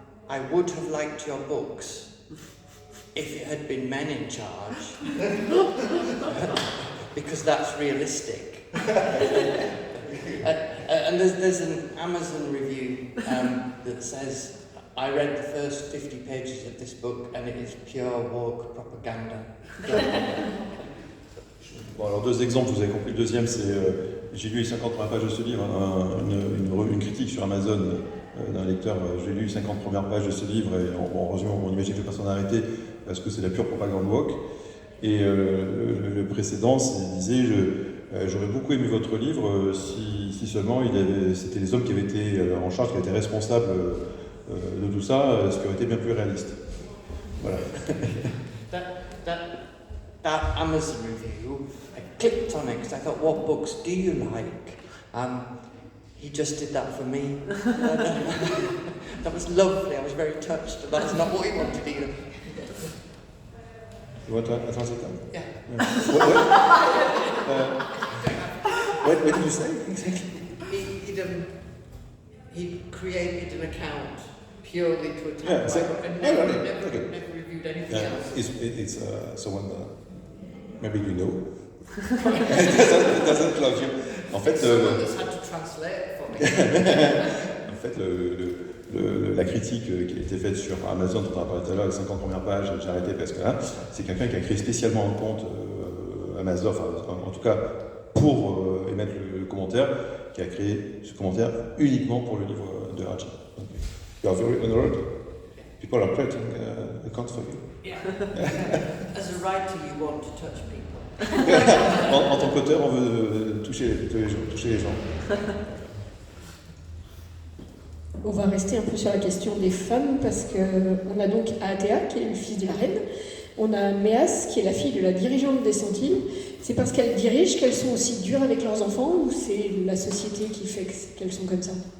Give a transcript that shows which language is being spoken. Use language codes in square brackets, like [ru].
[en] I would have liked your books if it had been men in charge, because that's realistic. And there's an Amazon review that says, I read the first 50 pages of this book and it is pure woke propaganda. [fr] Bon, alors 2 exemples, vous avez compris. Le deuxième, c'est j'ai lu les 50 premières pages de ce livre, une critique sur Amazon d'un lecteur. J'ai lu les 50 premières pages de ce livre et heureusement, on imagine que personne n'a arrêté parce que c'est la pure propagande woke. Et le précédent, disait j'aurais beaucoup aimé votre livre si seulement c'était les hommes qui avaient été en charge, qui étaient responsables de tout ça, ce qui aurait été bien plus réaliste. Voilà. [en] That Amazon review, I clicked on it because I thought, what books do you like? He just did that for me. That was lovely, I was very touched, but that's not what he wanted either. You want to translate that? Yeah. What did you say exactly? He created an account purely to attack and never reviewed anything else. It's someone maybe you know. It doesn't love you. [fr] En fait, [en] someone that's had to translate for me. [fr] En fait, la critique qui a été faite sur Amazon, dont on a parlé tout à l'heure, les 50 premières pages, j'ai arrêté parce que là, c'est quelqu'un qui a créé spécialement un compte Amazon, enfin, en tout cas pour émettre le commentaire, qui a créé ce commentaire uniquement pour le livre de Raji. [en] You are very honored. People are creating accounts for you. Yeah. As a writer, you want to touch people. [fr] En tant qu'auteur, on veut toucher les gens. On va rester un peu sur la question des femmes parce qu'on a donc Aatea qui est le fils de la reine, on a Méas qui est la fille de la dirigeante des Centimes. C'est parce qu'elles dirigent qu'elles sont aussi dures avec leurs enfants ou c'est la société qui fait qu'elles sont comme ça?